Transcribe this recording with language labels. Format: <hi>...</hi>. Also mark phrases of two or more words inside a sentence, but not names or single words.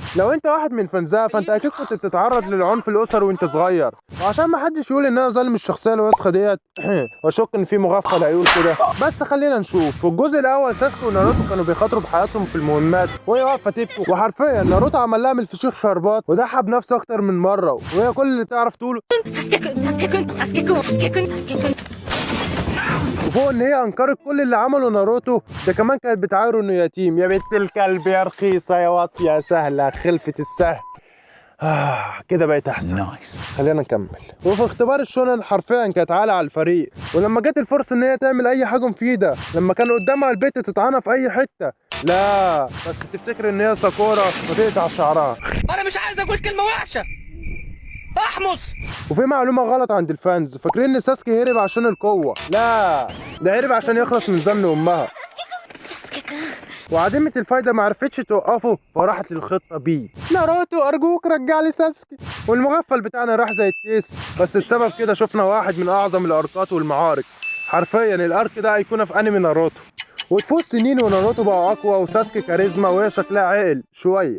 <ar>لو انت واحد من فانزها فانت اكيد كنت بتتعرض للعنف الاسري وانت صغير، وعشان ما حدش يقول ان انا ظالم الشخصيه الوسخه ديت واشك ان في مغفل هيقول كده. بس خلينا نشوف. في الجزء الاول ساسكي وناروتو كانوا بيخاطروا بحياتهم في المهمات وهي واقفه تبكي، وحرفيا ناروتو عمل لها من الفشيخ شربات وضحى بنفسه اكتر من مره، وهي كل اللي تعرف تقوله</ar> <ja>サスケくんサスケくんサスケくんサスケくんサスケくん</ja> <ar>وفوق ان هي انكرت كل اللي عمله ناروتو ده، كمان كانت بتعايره انه يتيم. يا بنت الكلب يا رخيصه يا واطيه يا سهله خلفه السهل. كده بقت احسن. خلينا نكمل. وفي اختبار الشونن حرفيا كانت عالة على الفريق، ولما جت الفرصه ان هي تعمل اي حاجه مفيده، لما كان قدامها البيت تتعانى في اي حته، لا بس تفتكر ان هي ساكورا وتقطع شعرها. انا مش عايز اقول كلمه وحشه، احمص. وفي معلومه غلط عند الفانز، فاكرين ان ساسكي هرب عشان القوه، لا ده هرب عشان يخلص من ظن امها.</ar> <ja>サスケくん</ja> <ar>وعديمة الفايدة معرفتش توقفه فراحت للخطة بي. ناروتو أرجوك رجع لي ساسكي. والمغفل بتاعنا راح زي التيس، بس بسبب كده شفنا واحد من أعظم الأركات والمعارك. حرفيا الأرك ده أيقونة في أنمي ناروتو. وتفوت سنين وناروتو بقى أقوى وساسكي كاريزما وهي شكلها عاقل شوية.</ar>